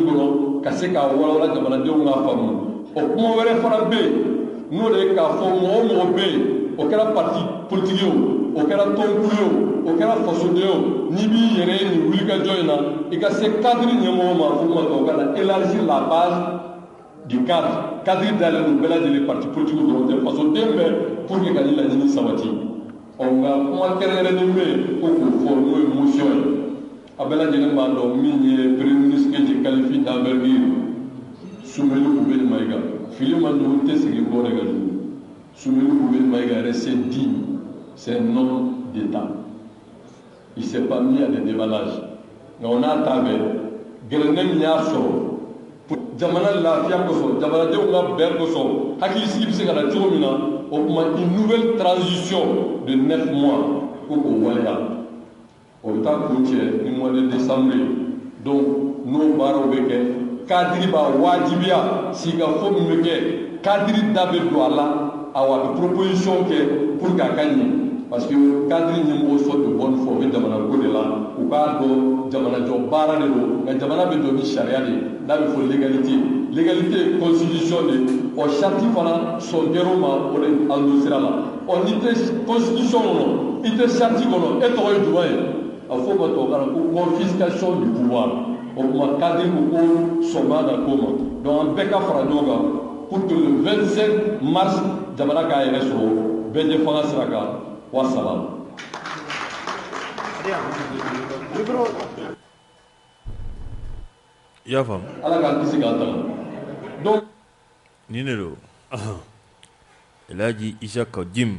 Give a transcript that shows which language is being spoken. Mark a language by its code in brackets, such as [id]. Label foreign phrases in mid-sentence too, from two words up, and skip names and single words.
[bm] kɔnɔ ka se k'a walawala jamanadenw k'a faamu o kuma wɛrɛ fana bɛ yen n'o de ye k'a fɔ mɔgɔ o mɔgɔ bɛ yen o kɛra [fr] parti politique [bm] ye o kɛra tɔnkulu ye o kɛra fasoden ye n'i b'i yɛrɛ ye nin wulikajɔ in na i ka se kadiri ɲɛmɔgɔ ma fo ma tubabukan na [fr] élargir la base du cadre [bm] kadiri dalen don bɛɛ lajɛlen [fr] parti politique [bm] dɔrɔn tɛ fasoden bɛɛ [fr] pour que [bm] ka nin laɲini sabati nka kuma kɛrɛnkɛrɛnnen bɛ yen ko k'o fɔ n'o ye motion ye a bɛɛ lajɛlen b'a dɔn min ye [fr] premier ministre de qualifie d'envergure [bm] Soumeli Koubeli Maïga fili man ɲɔgɔn tɛ sigi bɔ de ka jugu Soumeli Koubeli Maïga yɛrɛ [fr] c'est digne c'est un homme d'État il s'est pas mis à des déballages [bm] nka o n'a ta bɛɛ gɛlɛnɛ min y'a sɔrɔ jamana lafiya kosɔn jamanadenw ka bɛn kosɔn hakilisigi bɛ se ka na cogo min na o tuma [fr] une nouvelle transition de 9 mois [bm] ko k'o waleya o bɛ taa kun cɛ ni [fr] mois de décembre [bm] donc n'o baaraw bɛ kɛ kadiri b'a wajibiya sigikafɔ min bɛ kɛ kadiri da bɛ don a la a bɛ proposition kɛ [fr] pour que [bm] a ka ɲɛ [fr] parce que [bm] kadiri ɲɛmɔgɔ sɔn [fr] de bonne foi [bm] o bɛ jamana ko de la u k'a dɔn jamanajɔ baara de don nka jamana bɛ jɔ ni sariya de n'a bɛ fɔ légalité légalité ye constitution de o charte fana sɔn kɛra o ma o de endossera la n'i tɛ constitution kɔnɔ i tɛ charte kɔnɔ e tɔgɔ ye jumɛn ye a fɔ ma tubabukan na ko [fr] confiscation du pouvoir [bm] o tuma kadiri ko ko sɔn b'a ka ko ma donc an bɛɛ ka fara ɲɔgɔn kan [fr] pour que le 25 mars [bm] jamana k'a yɛrɛ sɔrɔ bɛɛ ɲɛ fanga sira kan wassalam. I y'a faamu ala k'an kisi k'an tanga donc nin de don Elhaji Isaka Jim